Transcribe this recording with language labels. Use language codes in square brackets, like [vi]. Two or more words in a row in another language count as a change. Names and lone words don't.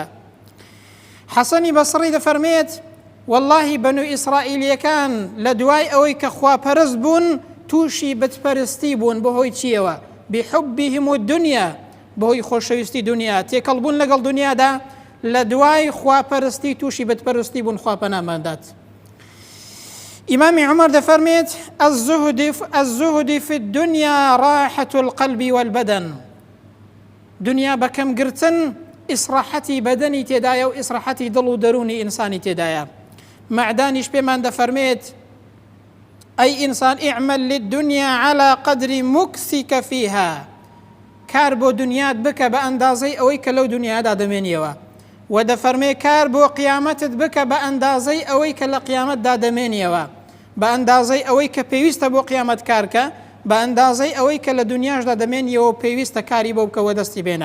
[ckb] حەسەنی بەسڕی دەفەرمێت واللهی بەنو ئیسرائیلیەکان لە دوای ئەوەی کە خواپەرست بوون تووشی بتپەرستی بوون بەهۆی چیەوە؟ [ar] بحبهم الدنیا، [ckb] بەهۆی خۆشەویستی دنیا، تێکەڵبوون لەگەڵ دنیادا، لە دوای خواپەرستی تووشی بتپەرستی بوون، خوا پەناماندات. ئیمامی عومەر دەفەرمێت [ar] الزهد في الدنيا راحة القلب والبدن. [ckb] دنیا بەکەم گرتن ئیسراحەتی بەدەنی تێدایە و ئیسراحەتی دڵ و دەرونی ئینسانی تێدایە. معدانیش پێمان دەفەرمێت ئەی ئینسان [ar] ئیعمل للدنيا على قدر مكثك فيها. [ckb] کار بۆ دنیات بکە بە ئەندازەی ئەوەی کە لەو دنیادا دەمێنیەوە، و دەفەرمێ کار بۆ قیامەتت بکە بە ئەندازەی ئەوەی کە لە قیامەتدا دەمێنیەوە، بە ئەندازەی ئەوەی کە پێویستە بۆ قیامەت کارکە، بە ئەندازەی ئەوەی کە لە دنیاشدا دەمێنیەوە پێویستە کاری بۆ بکەوە دەستی بێنە.